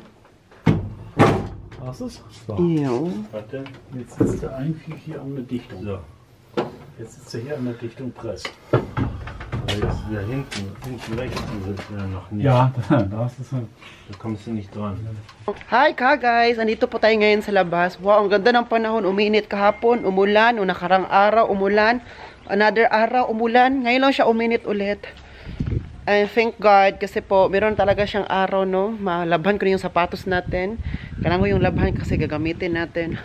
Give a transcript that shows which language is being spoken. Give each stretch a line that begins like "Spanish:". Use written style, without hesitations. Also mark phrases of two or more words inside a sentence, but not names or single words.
German: Hast es? So. Ja. Warte. Jetzt sitzt er eigentlich hier an der Dichtung. So. Jetzt sitzt er hier an der Dichtung Press. Aber jetzt wieder hinten rechts, die sind ja noch nicht. Ja, da ist es. Da kommst du nicht dran.
Filipino: Hi ka guys! Andito po tayo ngayon sa labas. Wow, ang ganda ng panahon. Uminit kahapon, umulan. O nakarang araw, umulan. Another araw, umulan. Ngayon lang siya uminit ulit.
English: And thank God
Filipino: kasi po, meron talaga siyang araw, no? Malabhan ko na yung sapatos natin. Kailangan ko yung labhan kasi gagamitin natin.